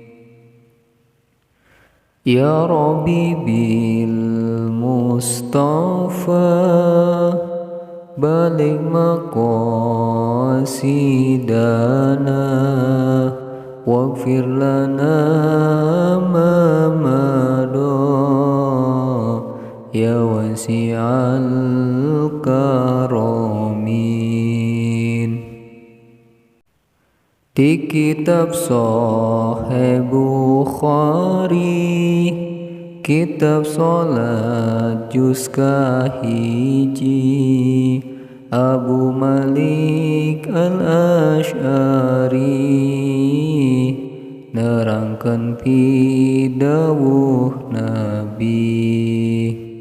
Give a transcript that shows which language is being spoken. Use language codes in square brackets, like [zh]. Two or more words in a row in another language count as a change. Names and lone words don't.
[ar] يا رب بالمصطفى بلغ مقاصدنا واغفر لنا ما مضى يا واسع الكرم. [su] Di kitab Sahih Bukhari, kitab sholat juz kahiji, Abu Malik al-Ash'ari nerangkan pidawuh Nabi.